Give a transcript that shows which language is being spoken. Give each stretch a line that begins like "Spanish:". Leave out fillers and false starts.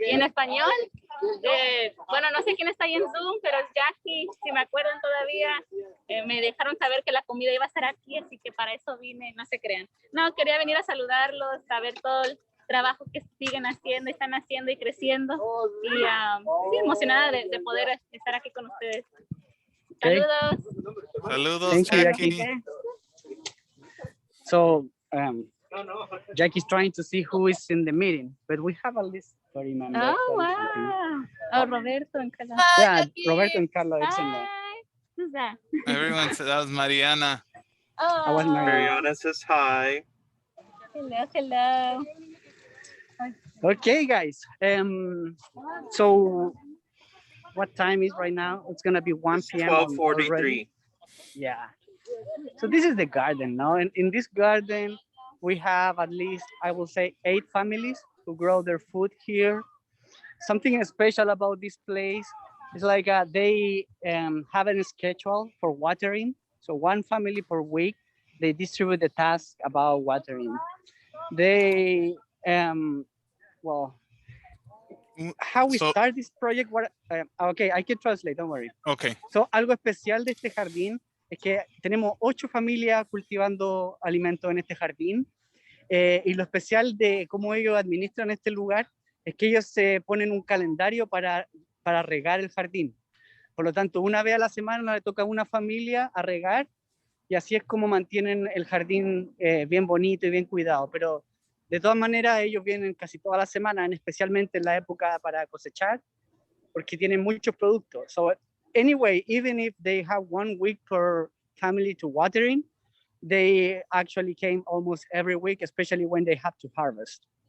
Spanish: Y en español, bueno, no sé quién está ahí en Zoom, pero es Jackie, si me acuerdan todavía, me dejaron saber que la comida iba a estar aquí, así que para eso vine, no se crean. No, quería venir a saludarlos, a ver todo el trabajo que siguen haciendo, están haciendo y creciendo. Y sí, emocionada de poder estar aquí con ustedes. Saludos. Saludos,
English: Thank you, Jackie. So Jackie's trying to see who is in the meeting, but we have at least 30 members. Oh, wow. Oh, Roberto and Carla. Yeah, Roberto and Carla, it's in there. Who's that? Everyone said that was Mariana. I was Mariana says hi. Hello, hello. Okay, guys. So what time is right now? It's gonna be 1 p.m. 12:43. Yeah. So this is the garden, no? And in this garden, we have at least, I will say, 8 families who grow their food here. Something special about this place is like they have a schedule for watering. So one family per week, they distribute the task about watering. They, well, how we start this project, okay, I can translate, don't worry. Okay.
Spanish: So, algo especial de este jardín es que tenemos 8 familias cultivando alimentos en este jardín, y lo especial de cómo ellos administran este lugar es que ellos se ponen un calendario para regar el jardín. Por lo tanto, una vez a la semana le toca a una familia a regar, y así es como mantienen el jardín bien bonito y bien cuidado. Pero de todas maneras, ellos vienen casi toda la semana, especialmente en la época para cosechar, porque tienen muchos productos.
English: So anyway, even if they have 1 week per family to watering, they actually came almost every week, especially when they have to harvest.